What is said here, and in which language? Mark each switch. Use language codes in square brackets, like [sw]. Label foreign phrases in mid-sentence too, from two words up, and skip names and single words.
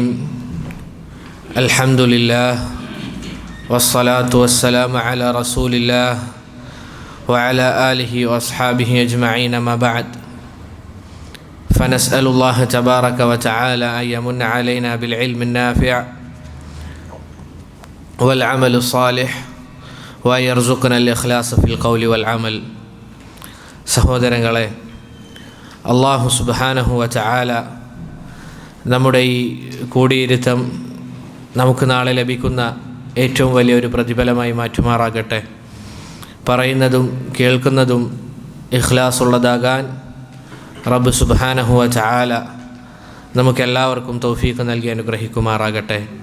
[ar] الحمد لله والصلاة والسلام على رسول الله وعلى آله وأصحابه أجمعين. ما بعد، فنسأل الله تبارك وتعالى أن يمن علينا بالعلم النافع والعمل الصالح وأن يرزقنا الإخلاص في القول والعمل. [ml] സഹോദരങ്ങളെ, അല്ലാഹു [ar] سبحانه وتعالى [ml] നമ്മുടെ ഈ കൂടിയിരുത്തം നമുക്ക് നാളെ ലഭിക്കുന്ന ഏറ്റവും വലിയൊരു പ്രതിഫലമായി മാറ്റുമാറാകട്ടെ. പറയുന്നതും കേൾക്കുന്നതും ഇഖ്ലാസുള്ളതാകാൻ റബ്ബ് [ar] سبحانه وتعالى [ml] നമുക്കെല്ലാവർക്കും തൗഫീഖ് നൽകി അനുഗ്രഹിക്കുമാറാകട്ടെ.